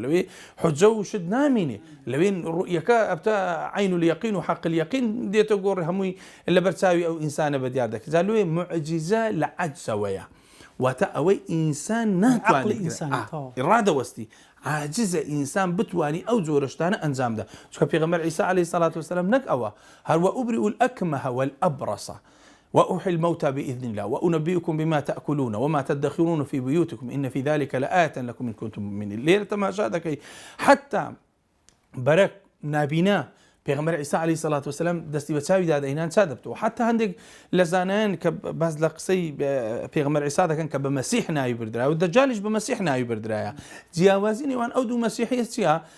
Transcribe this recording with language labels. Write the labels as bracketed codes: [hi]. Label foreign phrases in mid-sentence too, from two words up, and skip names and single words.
[ckb] لەوێ حجە و شت نامینێ لەوێن ڕوئیەکە ئەبتە عین اليەقین و حەق اليەقین دێتە گۆڕی هەمووی لە بەرچاوی ئەو ئینسانە بەدیار دەکات جا لەوێ موعجیزە لە عەجزەوەیە واتە ئەوەی ئینسان ناتوانێت ڕادەوەستی عاجزە ئینسان بتوانی ئەو جۆرە شتانە ئەنجامدا چونکە پێغەمبەر عیسا عەلەیهی سەڵات وەسەلام نەک ئەوە هەروە [ar] ئوبرئ الأكمه والأبرص وأحيي الموتى بإذن الله وأنبئكم بما تأكلون وما تدخرون في بيوتكم إن في ذلك لآية لكم إن كنتم مؤمنين [ckb] ليرة تەماشا دەکەی حتى بەرەک نابینا پێغەمبەر عیسا عەلەیهی سەڵات وەسەلام دەستی بە چاوی دادەهێنان چا دەبتەوە حتى هەندێک لە زانایان کە باس لە قسەی پێغەمبەر عیسا دەکەن کە بە مەسیح ناوی بردرایە و دەجالیش بە مەسیح ناوی بردرایە جیاوازی نێوان ئەو دوو مەسیحیە چییە